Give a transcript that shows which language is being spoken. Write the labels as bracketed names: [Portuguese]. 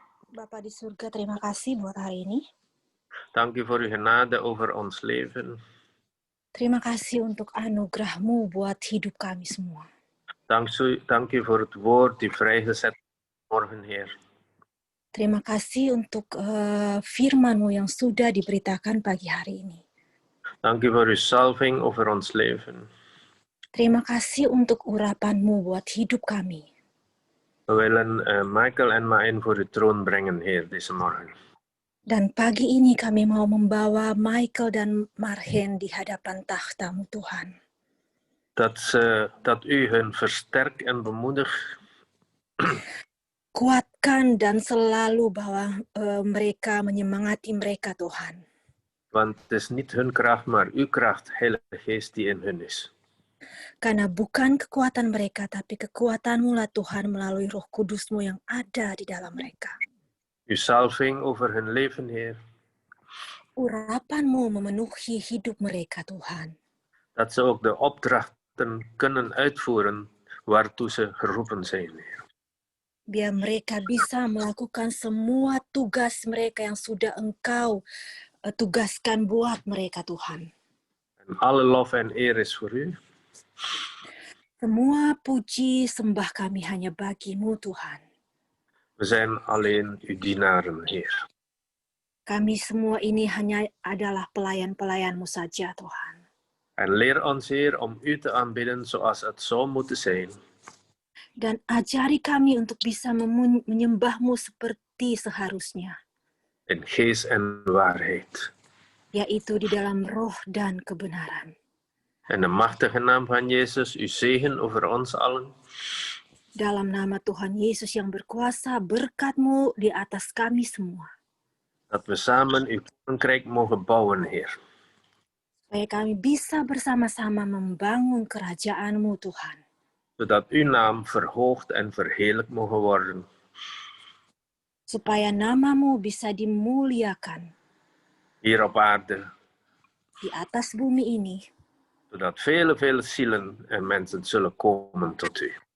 [Indonesian] Bapa di surga, terima kasih buat hari ini. [Dutch] Dank u voor uw genade over ons leven. [Indonesian] Terima kasih untuk anugerah-Mu buat hidup kami semua. [Dutch] Dank u voor het woord die vrijgezet is morgen, Heer. [Indonesian] Terima kasih untuk firman-Mu yang sudah diberitakan pagi hari ini. [Dutch] Dank u voor uw salving over ons leven. [Indonesian] Terima kasih untuk urapan-Mu buat hidup kami. [Dutch] We willen Michael en Maën voor uw troon brengen, Heer, deze morgen. [Indonesian] Dan pagi ini kami mau membawa Michael dan Marhen di hadapan takhta-Mu, Tuhan. [Dutch] Dat u hun versterkt en bemoedigt. [Indonesian] Kuatkan dan selalu bahwa mereka menyemangati mereka, Tuhan. [Dutch] Want het is niet hun kracht, maar uw kracht, Heilige Geest, die in hun is. [Indonesian] Karena bukan kekuatan mereka, tapi kekuatan-Mu lah Tuhan melalui Roh Kudus-Mu yang ada di dalam mereka. [Dutch] Uw salving over hun leven, Heer. [Indonesian] Urapan-Mu memenuhi hidup mereka, Tuhan. [Dutch] Dat ze ook de opdrachten kunnen uitvoeren waartoe ze geroepen zijn, Heer. [Indonesian] Biar mereka bisa melakukan semua tugas mereka yang sudah Engkau tugaskan buat mereka, Tuhan. [Dutch] En alle lof en eer is voor u. [Indonesian] Semua puji sembah kami hanya bagi-Mu, Tuhan. [Dutch] We zijn alleen uw dienaren, Heer. [Indonesian] Kami semua ini hanya adalah pelayan-pelayan-Mu saja, Tuhan. [Dutch] En leer ons, Heer, om u te aanbidden zoals het zou moeten zijn. [Indonesian] Dan ajari kami untuk bisa menyembah-Mu seperti seharusnya, [Dutch] In geest en waarheid. [Indonesian] yaitu di dalam roh dan kebenaran. [Dutch] In de machtige naam van Jezus, uw zegen over ons allen. [Indonesian] Dalam nama Tuhan Yesus yang berkuasa, berkat-Mu di atas kami semua. [Dutch] Dat we samen uw koninkrijk mogen bouwen, Heer. [Indonesian] Supaya kami bisa bersama-sama membangun kerajaan-Mu, Tuhan. [Dutch] Zodat uw naam verhoogd en verheerlijkt mogen worden. [Indonesian] Supaya nama-Mu bisa dimuliakan [Dutch] Hier op aarde. [Indonesian] di atas bumi ini. [Dutch] Zodat vele zielen en mensen zullen komen tot u.